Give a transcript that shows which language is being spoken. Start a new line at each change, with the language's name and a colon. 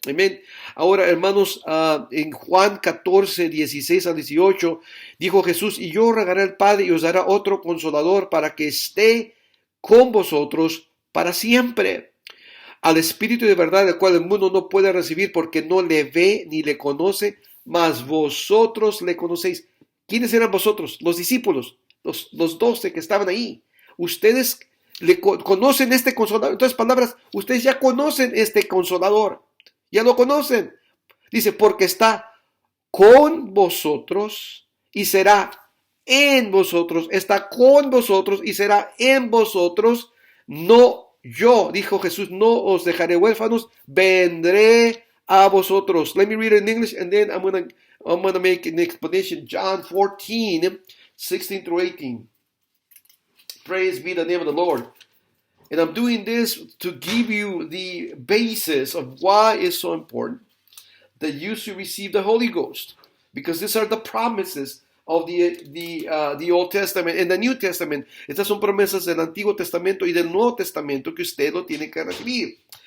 Spanish: Amen. Ahora, hermanos, en Juan 14, 16 al 18, dijo Jesús, y yo rogaré al Padre y os dará otro consolador para que esté con vosotros para siempre. Al Espíritu de verdad, el cual el mundo no puede recibir porque no le ve ni le conoce, mas vosotros le conocéis. ¿Quiénes eran vosotros? Los discípulos. Los 12 que estaban ahí. Ustedes le conocen este consolador. En otras palabras, ustedes ya conocen este consolador. Ya lo conocen. Dice, porque está con vosotros y será en vosotros, está con vosotros y será en vosotros. No yo, dijo Jesús, no os dejaré huérfanos, vendré a vosotros.
English: Let me read it in English and then I'm gonna make an explanation. John 14, 16 through 18. Praise be the name of the Lord. And I'm doing this to give you the basis of why it's so important that you should receive the Holy Ghost, because these are the promises of the Old Testament and the New Testament.
Spanish: Estas son promesas del Antiguo Testamento y del Nuevo Testamento que usted lo tiene que recibir.